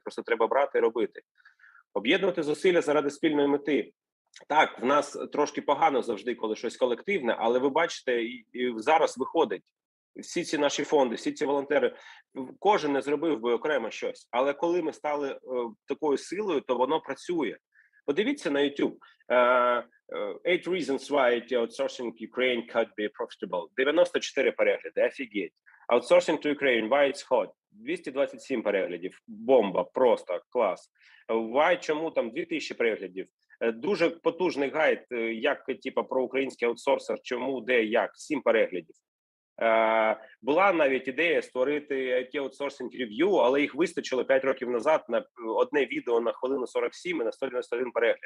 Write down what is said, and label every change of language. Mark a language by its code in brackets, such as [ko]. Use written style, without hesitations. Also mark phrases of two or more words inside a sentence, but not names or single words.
[uk] Просто треба брати і робити. Об'єднувати зусилля заради спільної мети. Так, в нас трошки погано завжди, коли щось колективне, але ви бачите, і зараз виходить. Всі ці наші фонди, всі ці волонтери, кожен не зробив би окремо щось. Але коли ми стали такою силою, то воно працює. Подивіться на YouTube. [en] 8 reasons why IT outsourcing Ukraine could be profitable. [uk] 94 перегляди, офігеть. [en] Outsourcing to Ukraine, why it's hot. [uk] 227 переглядів, бомба, просто клас. Why, чому там 2000 переглядів. Дуже потужний гайд, як типа про український аутсорсер, чому, де, як, 7 переглядів. Була навіть ідея створити IT-аутсорсинг рев'ю, але їх вистачило 5 років назад на одне відео на хвилину 47 і на 191 перегляд.